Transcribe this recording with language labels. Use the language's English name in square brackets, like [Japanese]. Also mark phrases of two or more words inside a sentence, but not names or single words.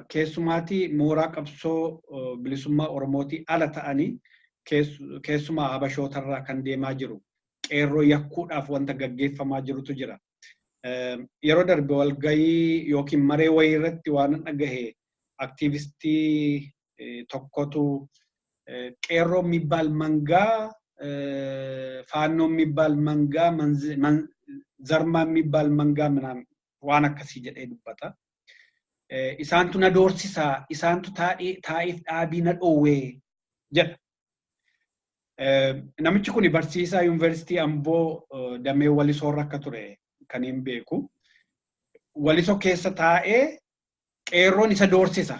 [Oromo] Keessumaatii mooraa qabsoo bilisummaa Oromootii ala ta'anii keessumaa habashootarraa kan deemaa jiru. Qeerroo yakkuudhaaf wanta gaggeeffamaa jirutu jira. Yeroo darbe walgahii yookiin maree wayii irratti waan dhagahe aktiivistii tokkotu qeerroo [Amharic] የሚባል መንጋ ፋኖ የሚባል መንጋ ዘርማ የሚባል መንጋ ምናምን [Oromo] waan akkasii jedhee dubbata. Isaantu na doorsisaa, isaantu taa'iif dhaabii na dhoowwee jedha. Namichi kun barsiisaa yuunivarsiitii Amboo damee Walisoorra akka ture kan hin beeku. Walisoo keessa taa'ee qeerroon isa doorsisa.